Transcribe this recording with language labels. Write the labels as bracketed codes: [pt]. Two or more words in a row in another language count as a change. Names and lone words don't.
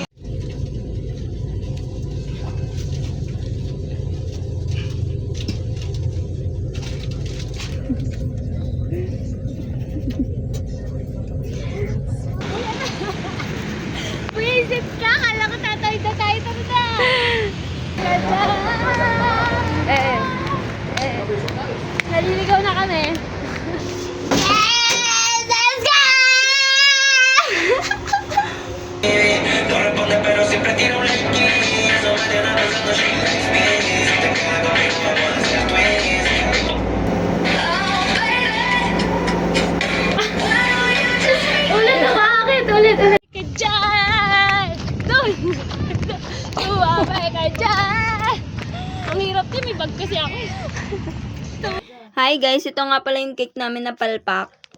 [tl] Wisit ka! Kala ko tatay na tayo na! Naliligaw na kami. [en] Yes! Let's go! [es] No responde pero siempre tira un like. Eso me tiene pensando [en] she likes me. [es] Si te quedas conmigo vamos a hacer twins. [tl] Ulit na bakit? Ulit. Ka dyan! Doon! Umabay ka dyan! Ang hirap din, may bag kasi ako. [en] Hi guys, [tl] ito nga pala yung cake namin na palpak.